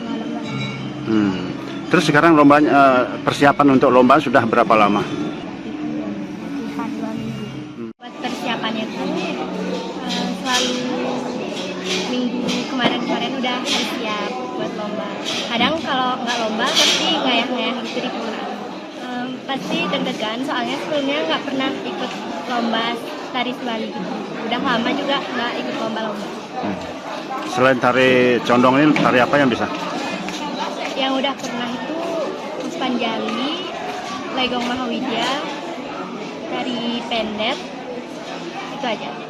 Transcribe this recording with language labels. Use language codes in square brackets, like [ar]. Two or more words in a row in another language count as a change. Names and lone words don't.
[id] Terus sekarang lombanya, persiapan untuk lomba sudah berapa lama? Latihan 2 minggu. Buat persiapannya tuh selalu minggu kemarin udah harus siap buat lomba. Kadang kalau nggak lomba pasti ngayah-ngayah gitu di pura. Pasti deg-degan soalnya sebelumnya nggak pernah ikut lomba tari Bali gitu. Udah lama juga nggak ikut lomba-lomba. Selain tari condong ini, tari apa yang bisa? Yang udah pernah itu Puspanjali, Legong Mahawidya, tari pendet, itu aja.